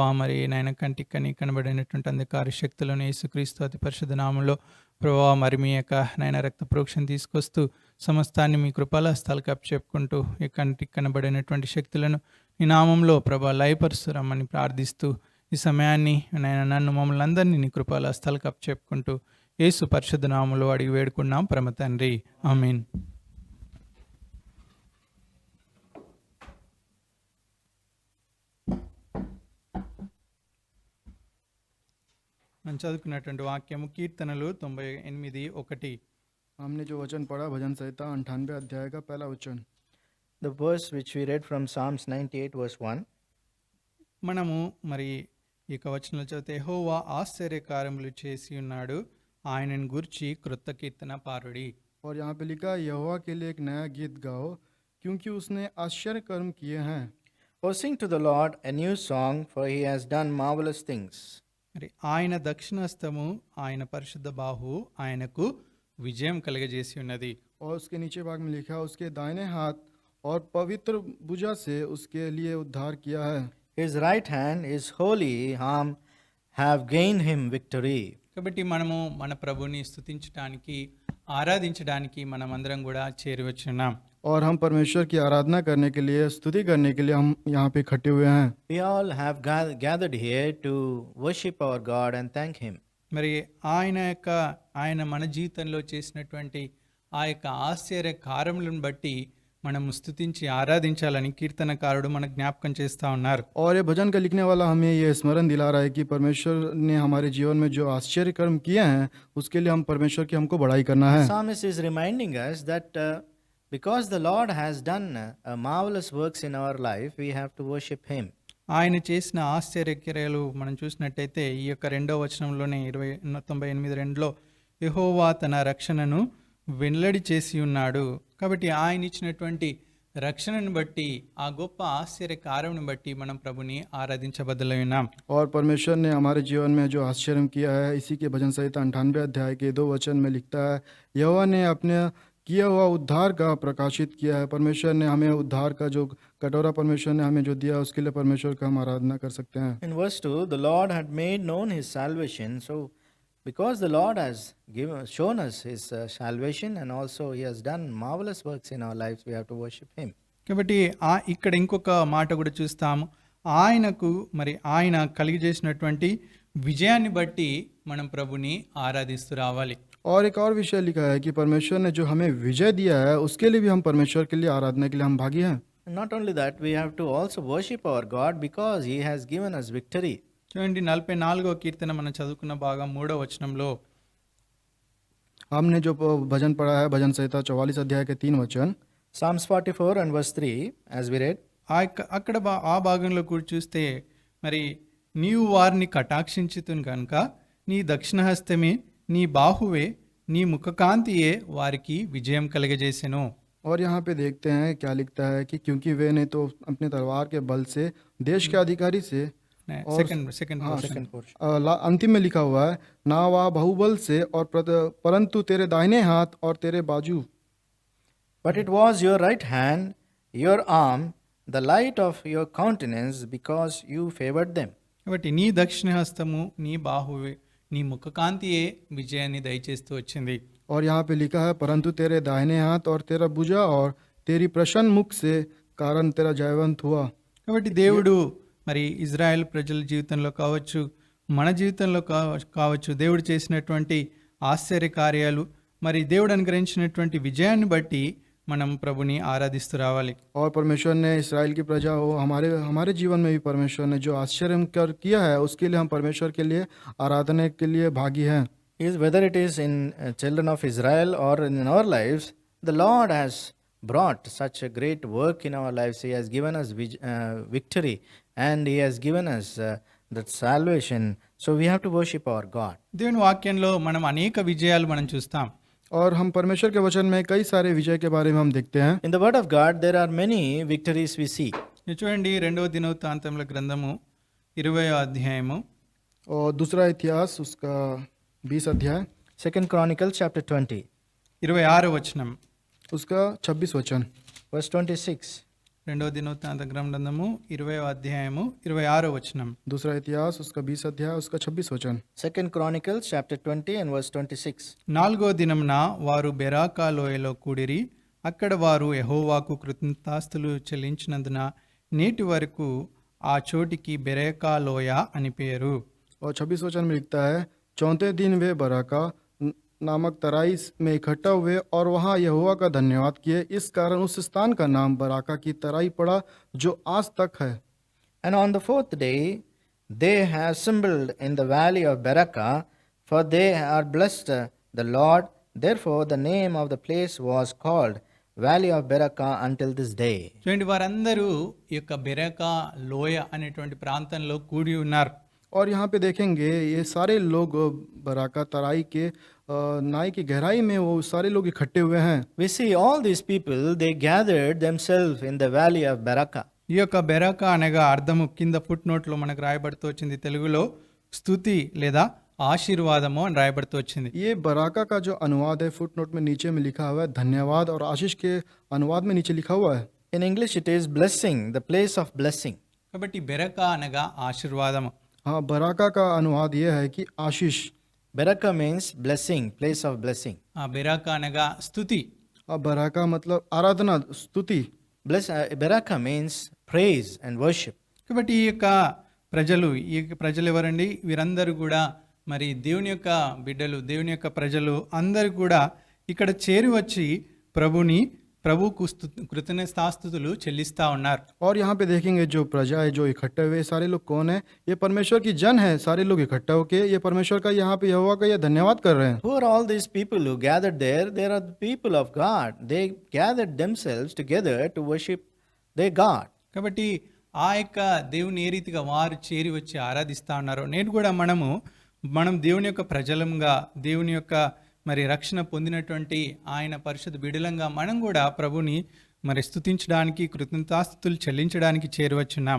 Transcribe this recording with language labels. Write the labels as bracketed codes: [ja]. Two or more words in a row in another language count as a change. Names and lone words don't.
[te] మరి నాయన కంటికి కని కనబడినటువంటి అంధకార శక్తులను యేసుక్రీస్తు అతి పరిశుద్ధ నామంలో ప్రభా మరి మీ యొక్క నాయన రక్త ప్రోక్షణ తీసుకొస్తూ సమస్తాన్ని మీ కృపల హస్తాలకు అప్పచెప్పుకుంటూ ఈ కంటికి కనబడినటువంటి శక్తులను ఈ నామంలో ప్రభా లయపరుస్తురమ్మని ప్రార్థిస్తూ ఈ సమయాన్ని నాయన నన్ను మమ్మల్ని అందరినీ నీ కృపల హస్తాలకు అప్పచెప్పుకుంటూ యేసు పరిశుద్ధ నామంలో అడిగి వేడుకున్నాం పరమ తండ్రి, ఆమేన్. మనం చదువుకున్నటువంటి వాక్యము కీర్తనలు 98:1. [hi] हमने जो वचन पढ़ा भजन संहिता 98 अध्याय का पहला वचन। [en] The verse which we read from Psalms 98 verse 1. [te] మనము మరి ఈ యొక్క వచనంలో చదివితే యెహోవా ఆశ్చర్యకార్యములు చేసి ఉన్నాడు, ఆయనను గూర్చి క్రొత్త కీర్తన పారుడి. [hi] और यहाँ पे लिखा यहोवा के लिए एक नया गीत गाओ क्योंकि उसने आश्चर्य कर्म किए हैं। [en] Oh, sing to the Lord a new song, for he has done marvelous things. [te] మరి ఆయన దక్షిణహస్తము ఆయన పరిశుద్ధ బాహు ఆయనకు విజయం కలుగజేసి ఉన్నది. [hi] और उसके नीचे भाग में लिखा उसके दाहिने हाथ और पवित्र भुजा से उसके लिए उद्धार किया है। [en] His right hand, his holy arm have gained him victory. [te] కాబట్టి మనము మన ప్రభుని స్తుతించడానికి ఆరాధించడానికి మనమందరం కూడా చేరివచ్చున్నాం. [hi] और हम परमेश्वर की आराधना करने के लिए, स्तुति करने के लिए हम यहाँ पे इकट्ठे हुए हैं. [en] We all have gathered here to worship our God and thank Him. [te] మరి ఆయన మన జీవితంలో చేసినటువంటి ఆ యొక్క ఆశ్చర్య కార్యములను బట్టి మనం స్తుతించి ఆరాధించాలని కీర్తనకారుడు మనకు జ్ఞాపకం చేస్తా ఉన్నారు. [hi] और ये भजन का लिखने वाला हमें ये स्मरण दिला रहा है कि परमेश्वर ने हमारे जीवन में जो आश्चर्य कर्म किए हैं उसके लिए हम परमेश्वर की हमको बड़ाई करना है. [en] Psalmist is reminding us that because the Lord has done marvelous works in our life, we have to worship Him. [te] ఆయన చేసిన ఆశ్చర్య క్రియలు మనం చూసినట్టయితే ఈ యొక్క 2వ వచనంలోనే 98:2లో యెహోవా తన రక్షణను వెల్లడి చేసి ఉన్నాడు. కాబట్టి ఆయన ఇచ్చినటువంటి రక్షణను బట్టి ఆ గొప్ప ఆశ్చర్య కార్యమును బట్టి మనం ప్రభుని ఆరాధించబద్దలై ఉన్నాం. [hi] और परमेश्वर ने हमारे जीवन में जो आश्चर्य किया है, इसी के भजन संहिता 98 अध्याय के 2 वचन में लिखता है, यहोवा ने अपने किया हुआ उद्धार का प्रकाशित किया है. परमेश्वर ने हमें उद्धार का जो कटोरा परमेश्वर ने हमें जो दिया, उसके लिए परमेश्वर का हम आराधना कर सकते हैं. [en] In verse 2, the Lord had made known His salvation. So, because the Lord has shown us His salvation and also He has done marvelous works in our lives, we have to worship Him. [te] కాబట్టి ఇక్కడ ఇంకొక మాట కూడా చూస్తాము. ఆయన కలిగజేసినటువంటి విజయాన్ని బట్టి మనం ప్రభుని ఆరాధిస్తూ రావాలి. [hi] और एक और विषय लिखा है कि परमेश्वर ने जो हमें विजय दिया है, उसके लिए भी हम परमेश्वर के लिए आराधना के लिए हम भागी हैं. [en] And not only that, we have to also worship our God because He has given us victory. [te] చూడండి 44వ కీర్తన మనం చదువుకున్న భాగం 3వ వచనంలో [hi] हमने जो भजन पढ़ा है, भजन संहिता 44 अध्याय के 3 वचन. [en] Psalms 44 and verse 3, as we read, [te] అక్కడ ఆ భాగంలో కూడా చూస్తే మరి నీవు వారిని కటాక్షించుతును కనుక నీ దక్షిణహస్తమే నీ బాహువే నీ ముఖకాంతియే వారికి విజయం కలగజేసెను. [hi] और यहाँ पे देखते हैं क्या लिखता है कि क्योंकि वे ने तो अपने तलवार के बल से देश के अधिकारी से, సెకండ్ अंतिम में लिखा हुआ है, ना वह बहुबल से और परंतु तेरे दाहिने हाथ और तेरे बाजू. [en] but it was your right hand, your arm, the light of your countenance, because you favored them. [te] కాబట్టి నీ దక్షిణహస్తము నీ బాహువే నీ ముఖకాంతియే విజయాన్ని దయచేస్తూ వచ్చింది. [hi] और यहाँ पे लिखा है, परंतु तेरे दाहिने हाथ और तेरा भुजा और तेरी प्रसन्न मुख से कारण तेरा जयवंत हुआ. [te] కాబట్టి దేవుడు మరి ఇజ్రాయెల్ ప్రజల జీవితంలో కావచ్చు, మన జీవితంలో కావచ్చు, దేవుడు చేసినటువంటి ఆశ్చర్య కార్యాలు, మరి దేవుడు అనుగ్రహించినటువంటి విజయాన్ని బట్టి మనం ప్రభుని ఆరాధిస్తూ రావాలి. [hi] और परमेश्वर ने इस्राएल की प्रजा हो, हमारे जीवन में भी परमेश्वर ने जो आश्चर्य किया है, उसके लिए हम परमेश्वर के लिए आराधना के लिए भागी हैं. [en] Whether it is in children of Israel or in our lives, the Lord has brought such a great work in our lives. He has given us victory and He has given us that salvation. So we have to worship our God. [te] దేవుని వాక్యంలో మనం అనేక విజయాలు మనం చూస్తాం. [hi] और हम परमेश्वर के वचन में कई सारे विजय के बारे में हम देखते हैं. [en] In the Word of God, there are many victories we see. [te] చూడండి 2వ దినవృత్తాంతముల గ్రంథము 20వ అధ్యాయము [hi] और दूसरा इतिहास उसका 20 अध्याय, [en] 2 Chronicles chapter 20, [te] 26వ వచనం, [hi] उसका 26 वचन. [en] verse 26. [te] 2వ దినవృత్తాంత గ్రంథము 20వ అధ్యాయము 26వ వచనం. [hi] दूसरा इतिहास उसका 20 अध्याय, उसका 26 वचन. [en] 2 Chronicles chapter 20 and verse 26. [te] 4వ దినమున వారు బెరాకా లోయలో కూడిరి. అక్కడ వారు యెహోవాకు కృతజ్ఞతాస్తులు చెల్లించినందున నేటి వరకు ఆ చోటికి బెరాకా లోయ అని పేరు. [hi] और 26 वचन में लिखता है, 34 दिन वे बराका नामक तराई में इकट्ठा हुए और वहाँ यहोवा का धन्यवाद किए. इस कारण उस स्थान का नाम बराका की तराई पड़ा, जो आज तक है. [en] And on the 4th day, they have assembled in the valley of Beraka, for they are blessed the Lord. Therefore, the name of the place was called Valley of Beraka until this day. [te] చూడండి, వారందరూ ఈ యొక్క బెరాకా లోయ అనేటువంటి ప్రాంతంలో కూడి ఉన్నారు. [hi] और यहाँ पे देखेंगे ये सारे लोग बराका तराई के नाई की गहराई में वो सारे लोग इकट्ठे हुए हैं. [en] We see all these people, they gathered themselves in the valley of Beraka. [te] ఈ యొక్క బెరాకా అనగా అర్థము కింద ఫుట్ నోట్లో మనకు రాయబడుతూ వచ్చింది. తెలుగులో స్తుతి లేదా ఆశీర్వాదము అని రాయబడుతూ వచ్చింది. [hi] ये बराका का जो अनुवाद है, फुट नोट में नीचे में लिखा हुआ है धन्यवाद, और आशीष के अनुवाद में नीचे लिखा हुआ है. [en] In English it is blessing, the place of blessing. [te] కాబట్టి బెరాకా అనగా ఆశీర్వాదము. [hi] हाँ, बराका का अनुवाद ये है कि आशीष. [en] Beraka means blessing, place of blessing. [te] ఆ బెరాక అనగా స్తుతి. [hi] अब बराका मतलब आराधना स्तुति। [en] Beraka means praise and worship. [te] కాబట్టి ఈ యొక్క ప్రజలు ఎవరండి? వీరందరూ కూడా మరి దేవుని యొక్క బిడ్డలు, దేవుని యొక్క ప్రజలు అందరూ కూడా ఇక్కడ చేరి వచ్చి ప్రభువుకు కృతజ్ఞతాస్తుతులు చెల్లిస్తా ఉన్నారు. [hi] और यहाँ पे देखेंगे जो प्रजा है जो इकट्ठे हुए सारे लोग कौन है? ये परमेश्वर की जन है। सारे लोग इकट्ठा होके ये परमेश्वर का यहाँ पे यहोवा का ये धन्यवाद कर रहे हैं। [en] Who are all these people who gathered there? They are the people of God. They gathered themselves together to worship their God. [te] కాబట్టి ఆ యొక్క దేవుని ఏ రీతిగా వారు చేరి వచ్చి ఆరాధిస్తా ఉన్నారో నేడు కూడా మనం దేవుని యొక్క ప్రజలంగా, దేవుని యొక్క మరి రక్షణ పొందినటువంటి ఆయన పరిశుద్ధ బిడలంగా మనం కూడా ప్రభుని మరి స్తుతించడానికి, కృతజ్ఞతాస్తుతులు చెల్లించడానికి చేరువచ్చున్నాం.